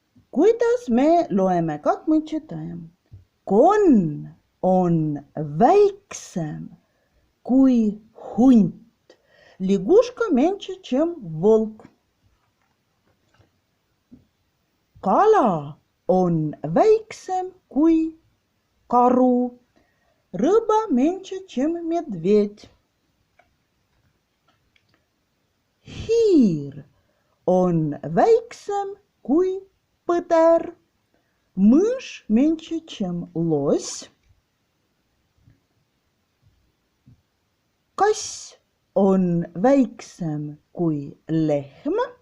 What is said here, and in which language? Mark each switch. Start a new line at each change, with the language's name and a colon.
Estonian: Kuidas me loeme,
Russian: как мы читаем?
Estonian: Konn on väiksem kui hunt.
Russian: Лягушка меньше, чем волк.
Estonian: Kala on väiksem kui Кару.
Russian: Рыба меньше, чем медведь.
Estonian: Hiir on väiksem kui põder.
Russian: Мышь меньше, чем лось.
Estonian: Kass on väiksem kui lehm.